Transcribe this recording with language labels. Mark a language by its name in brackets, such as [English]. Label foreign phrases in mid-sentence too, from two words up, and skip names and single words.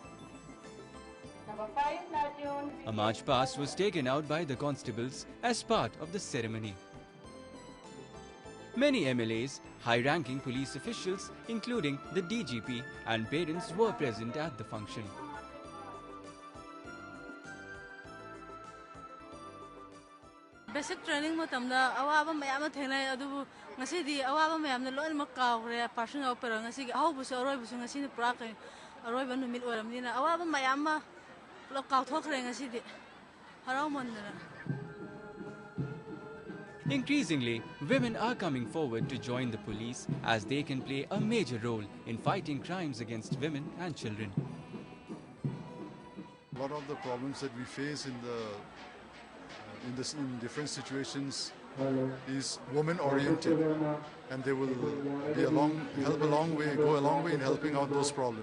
[English] A march past was taken out by the constables as part of the ceremony. Many MLAs, high-ranking police officials, including the DGP and parents, were present at the function. [Manipuri] Basic training matamda awaba mayam thengnai adubu ngasidi awaba mayam na loimak kawre personal pero ngasigi awbusu aroibusu ngasini pura kai aroiba numit oramnina awaba mayam ma lo kaw thokre ngasidi haraw mandana. [English] Increasingly, women are coming forward to join the police as they can play a major role in fighting crimes against women and children. A lot of the problems that we face in different situations is woman-oriented, and they will go a long way in helping out those problems.